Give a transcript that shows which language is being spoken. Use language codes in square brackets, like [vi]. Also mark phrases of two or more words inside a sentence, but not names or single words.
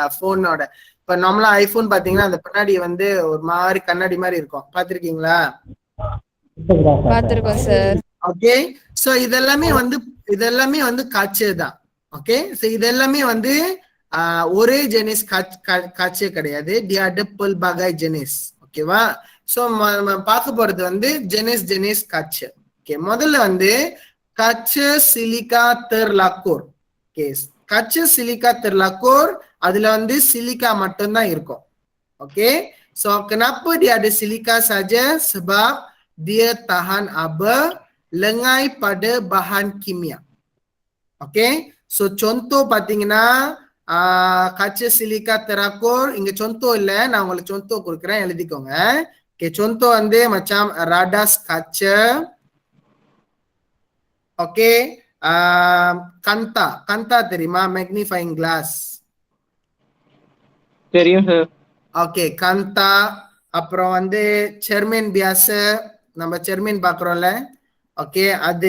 [ta] போனோட இப்ப நம்மளா ஐபோன் பாத்தீங்கன்னா அந்த பின்னாடி வந்து ஒரு மாதிரி கண்ணாடி மாதிரி இருக்கும், பாத்திருக்கீங்களா? பாத்திருக்கோம் சார். ஓகே, சோ இதெல்லாமே வந்து காய்ச்சல் தான். ஓகே, சோ இதெல்லாமே வந்து ஒரே [ms] jenis kaca [ta] கிடையாது, [ms] pelbagai jenis. [ta] ஓகேவா? சோ பார்க்க போறது வந்து [ms] jenis kaca. [ta] ஓகே, முதல்ல வந்து [ms] kaca silika terlakur. [ta] ஓகே, [ms] kaca silika terlakur [ta] அதுல வந்து சிலிக்கா மட்டும்தான் இருக்கும். [ms] ஓகே, so kenapa dia ada silika saja? Sebab dia tahan apa? Lengai pada bahan kimia. [ta] ஓகே, so contoh பாத்தீங்கன்னா [ms] kaca silika terakur, [ta] இங்க contoh இல்ல, நான் உங்களுக்கு contoh கொடுக்குறேன், எழுதிக்கோங்க. ஓகே, contoh வந்து [ms] macam radas kaca. [ta] ஓகே, கந்தா தெரியுமா? [en] magnifying glass [ta] தெரியும் சார். ஓகே, கந்தா. அப்புறம் வந்து [ms] cermin biasa, [ta] நம்ம செர்மின் பாக்குறோம்ல, ஓகே அது.